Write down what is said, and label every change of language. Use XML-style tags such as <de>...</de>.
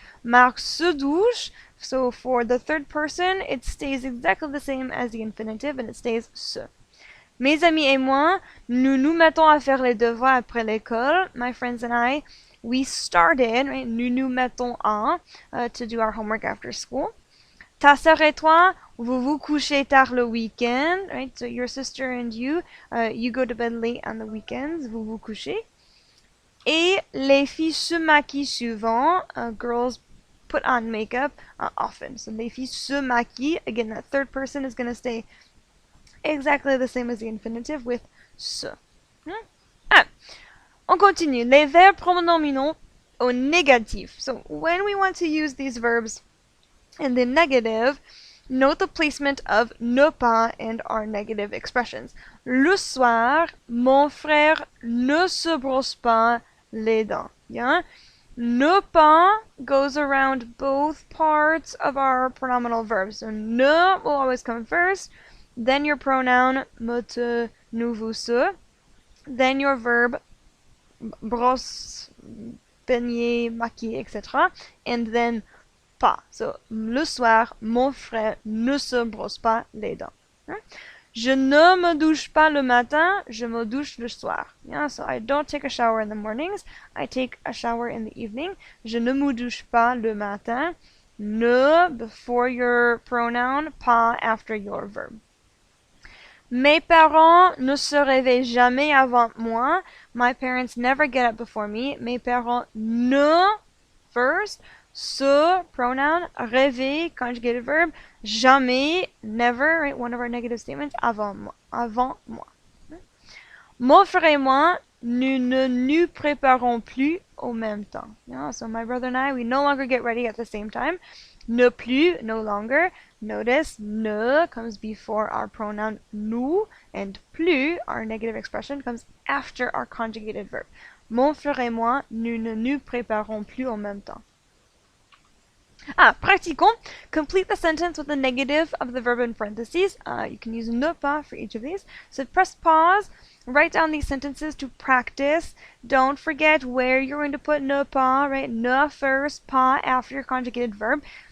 <fr>Marc se douche.</fr> <en>So for the third person, it stays exactly the same as the infinitive and it stays se.</en> <fr>Mes amis et moi, nous nous mettons à faire les devoirs après l'école.</fr> <en>My friends and I, we started, right?</en> <fr>Nous nous mettons à</fr> <en>to do our homework after school.</en> <fr>Ta sœur et toi, vous vous couchez tard le week-end,</fr> <en>right? So your sister and you, you go to bed late on the weekends,</en> <fr>vous vous couchez. Et les filles se maquillent souvent,</fr> <en>girls put on makeup often. So</en> <fr>les filles se maquillent,</fr> <en>again that third person is going to stay exactly the same as the infinitive with se.</en> <fr>On continue. Les verbes pronominaux au négatif.</fr> <en>So when we want to use these verbs in the negative, note the placement of ne pas and our negative expressions.</en> <fr>Le soir, mon frère ne se brosse pas les dents.</fr> <en>Yeah? Ne pas goes around both parts of our pronominal verbs. So ne will always come first, then your pronoun me, te, nous, vous, se, then your verb brosse, peigner, maquiller, etc. And then pas.</en> <fr>So, le soir, mon frère ne se brosse pas les dents. Je ne me douche pas le matin, je me douche le soir.</fr> <en>Yeah, so I don't take a shower in the mornings, I take a shower in the evening.</en> <fr>Je ne me douche pas le matin.</fr> <en>Ne before your pronoun, pas after your verb.</en> <fr>Mes parents ne se réveillent jamais avant moi.</fr> <en>My parents never get up before me.</en> <fr>Mes parents ne</fr> <en>first.</en> <fr>Se, pronoun.</fr> <en>Rêver, conjugated verb. Jamais, never, right? One of our negative statements.</en> <fr>Avant moi. Avant moi. Mon frère et moi, nous ne nous préparons plus au même temps.</fr> <en>Yeah, so my brother and I, we no longer get ready at the same time. Ne plus, no longer. Notice, ne comes before our pronoun nous, and plus, our negative expression, comes after our conjugated verb.</en> <fr>Mon frère et moi, nous ne nous préparons plus au même temps. Pratiquons.</fr> <en>Complete the sentence with the negative of the verb in parentheses. You can use ne pas for each of these. So press pause. Write down these sentences to practice. Don't forget where you're going to put ne pas, right? Ne first, pas after your conjugated verb.</en>